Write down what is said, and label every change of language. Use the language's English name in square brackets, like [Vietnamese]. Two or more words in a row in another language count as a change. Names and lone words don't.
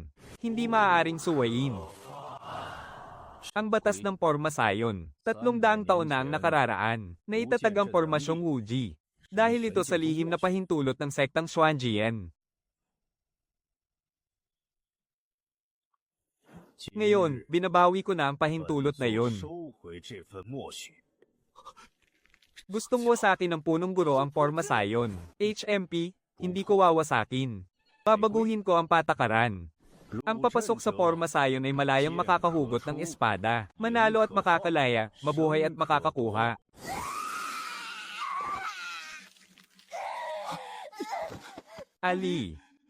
[Filipino] Hindi maaaring suwayin. Ang batas ng Forma Sion, 300 taon na ang nakararaan, na itatag ang pormasyong Wuji. Dahil ito sa lihim na pahintulot ng sektang Xuanjian. Ngayon, binabawi ko na ang pahintulot na yun. [Chinese] 收回这份默许。 [Filipino] Gustong wasakin ng punong guro ang Forma Sion. HMP, hindi ko wawasakin. Babaguhin ko ang patakaran. Ang papasok sa Forma Sion ay malayang makakahugot ng espada, manalo at makakalaya, mabuhay at makakakuha. Ali.